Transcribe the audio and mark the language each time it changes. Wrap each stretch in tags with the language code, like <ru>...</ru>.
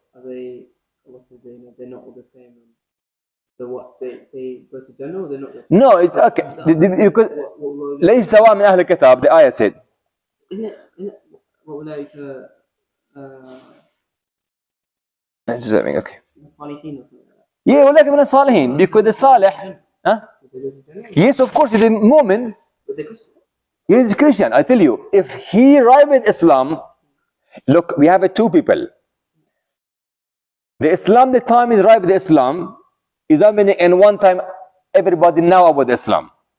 <en>Are they? What are they? They're not all the same. So what? They go to Jannah or they're not? No, it's okay. You could.</en> <ar>ليس سواء من أهل الكتاب.</ar> <en>The ayah said. Isn't it? What were like Okay. Salihin or something like that?</en> <ar>Yeah, ولكن من الصالحين</ar> <en>because the</en> <ar>صالح.</ar> <en>Huh? They go to Jannah? Yes, of course, the mu'min. But they're Christian. He is Christian. I tell you, if he arrived at Islam, look, we have two people. The Islam, the time he arrived at Islam, is not meaning in one time everybody know about Islam.</en>